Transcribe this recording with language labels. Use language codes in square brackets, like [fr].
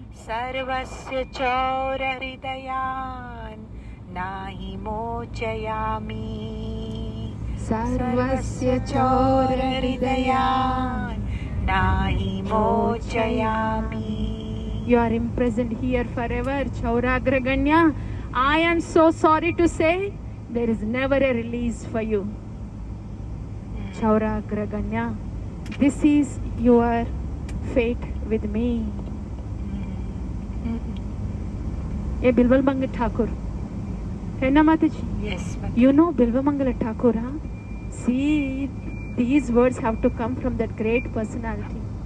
[sa] सर्वस्य चौर हृदयान् नाहि मोचयामि. सर्वस्य चौर हृदयान् नाहि मोचयामि. [en] You are imprisoned here forever, Chauragraganya. I am so sorry to say there is never a release for you. Chauragraganya, this is your fate with me. [hi] ये बिल्वल मंगल ठाकुर है ना माता जी? [en] Yes, Mataji. You know Bilva Mangala Thakur, huh? See, these words have to come from that great personality.